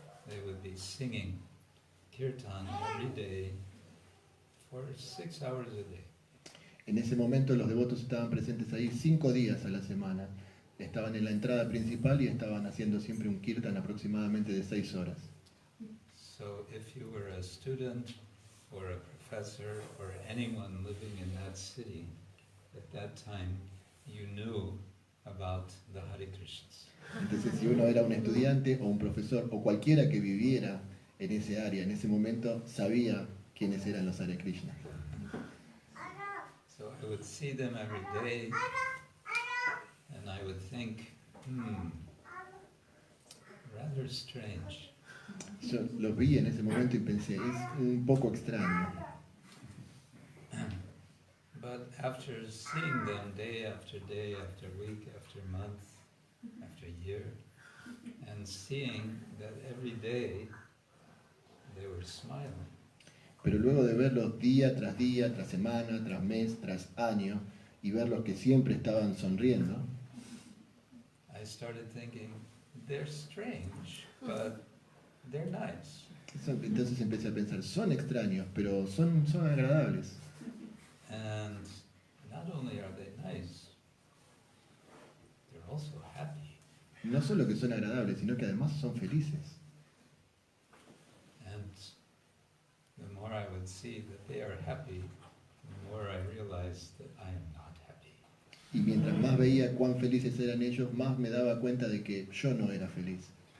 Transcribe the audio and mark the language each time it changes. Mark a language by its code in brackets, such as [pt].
[en] They would be singing kirtan every day for 6 hours a day. [es] En ese momento los devotos estaban presentes ahí 5 días a la semana. Estaban en la entrada principal y estaban haciendo siempre un kirtan aproximadamente de 6 horas. [en] So if you were a student or a professor or anyone living in that city, at that time you knew about the Hare Krishnas. [es] Entonces, si uno era un estudiante o un profesor o cualquiera que viviera en ese área, en ese momento, sabía quiénes eran los Hare Krishna. [en] So I would see them every day, and I would think, rather strange. [es] Yo los vi en ese momento y pensé, es un poco extraño. [en] But after seeing them day after week, after month, after year, and seeing that every day they were smiling, [es] Pero luego de verlos día, tras semana, tras mes, tras año, y verlos que siempre estaban sonriendo, [en] I started thinking, they're strange, but they're nice. [es] entonces empecé a pensar, son extraños, pero son agradables. [en] And not only are they nice, they're also happy. [es] No solo que son agradables, sino que además son felices. [en] And the more I would see that they are happy, the more I realized that I am not happy. [es] Y mientras más veía cuán felices eran ellos, más me daba cuenta de que yo no era feliz.